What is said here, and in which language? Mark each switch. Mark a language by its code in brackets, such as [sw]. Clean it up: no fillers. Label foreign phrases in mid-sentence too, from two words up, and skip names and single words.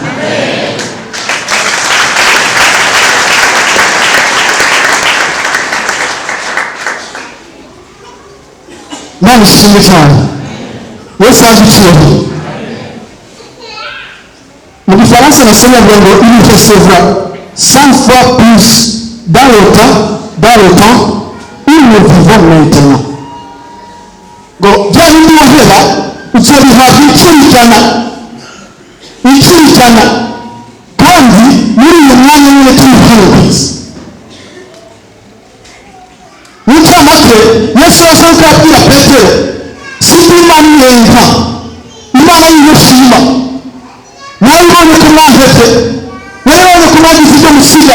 [rw] Imana ishimwe cyane, Yesu azi icyubahiro. Mu gifaransa nasomye avuga ngo [fr] il recevra 100 fois plus dans le temps où nous vivons maintenant. [rw] Ngo bya bindi wahera uzobihabwa inshuro ijana kandi muri uyu mwanya nyine turi hano ku isi. Mucamake Yesu yasanzwe abwira Petero, sindi Imana irenga, Imana y'ubushima, naribonye ko mwaheze, naribonye ko mwagize ibyo musiga.